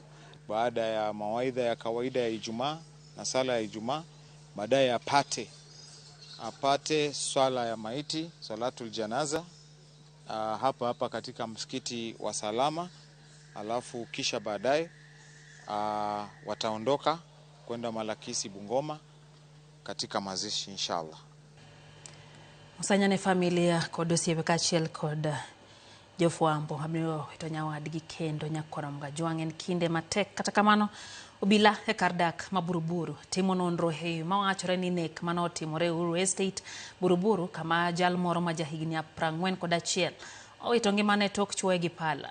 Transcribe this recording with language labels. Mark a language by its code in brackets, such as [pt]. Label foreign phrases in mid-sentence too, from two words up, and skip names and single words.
[sw] Baada ya mawaidha ya kawaida ya Ijumaa na sala ya Ijumaa, baadaye apate swala ya maiti, [ar] صلاة الجنازة [sw] hapa katika msikiti wa Salama, alafu kisha baadaye wataondoka kwenda Malakisi Bungoma katika mazishi inshallah. [luo] Musanyane familia kod osiepe kachiel kod jofwambo abiro to nyawadgi kendo Nyakoramga Jwang' kinde matek. Kata kamano obila e kardak ma Buruburu timo nonro e mawachore ni nek manotimore Uhuru Estate Buruburu kama jal moro ma jahigni 41 owito ngimane tok chwoe gi pala.